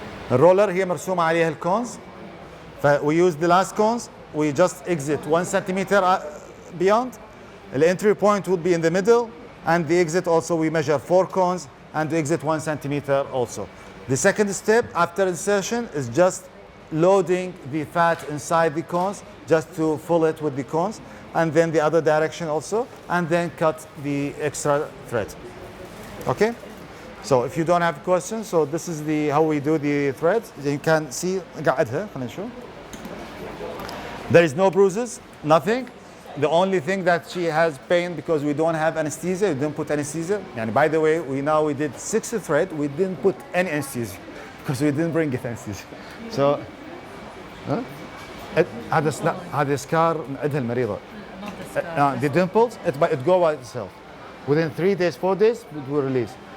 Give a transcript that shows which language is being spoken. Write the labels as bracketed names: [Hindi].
[Arabic] الرولر هي مرسومة عليها الكونز. [English] We use the last cones. We just exit 1 centimeter beyond. The entry point would be in the middle, and the exit also we measure 4 cones, and the exit 1 centimeter also. The second step after insertion is just loading the fat inside the cones just to fill it with the cones, and then the other direction also, and then cut the extra thread. Okay? So if you don't have questions, so this is how we do the threads. You can see [Arabic] قاعدها خلينا نشوف. [English] There is no bruises, nothing. The only thing that she has pain because we don't have anesthesia, we didn't put anesthesia. And by the way, we did 6 thread, we didn't put any anesthesia because we didn't bring it anesthesia. [Arabic] So هذا سكار عندها المريضة. [English] The dimples, it go by itself. Within 3 days, 4 days, it will release.